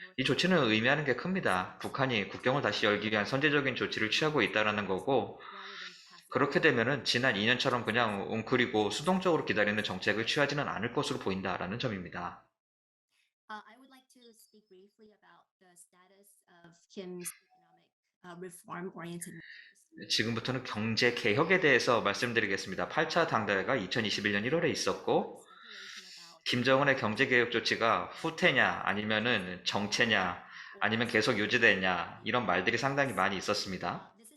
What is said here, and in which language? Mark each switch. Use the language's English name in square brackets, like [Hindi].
[Korean] 이 조치는 의미하는 게 큽니다. 북한이 국경을 다시 열기 위한 선제적인 조치를 취하고 있다는 거고 그렇게 되면은 지난 2년처럼 그냥 웅크리고 수동적으로 기다리는 정책을 취하지는 않을 것으로 보인다라는 점입니다. [English] I would like to speak briefly about the status of Kim's reform-oriented measures. [Korean] 지금부터는 경제 개혁에 대해서 말씀드리겠습니다. 8차 당대회가 2021년 1월에 있었고 김정은의 경제 개혁 조치가 후퇴냐 아니면은 정체냐 아니면 계속 유지되냐 이런 말들이 상당히 많이 있었습니다.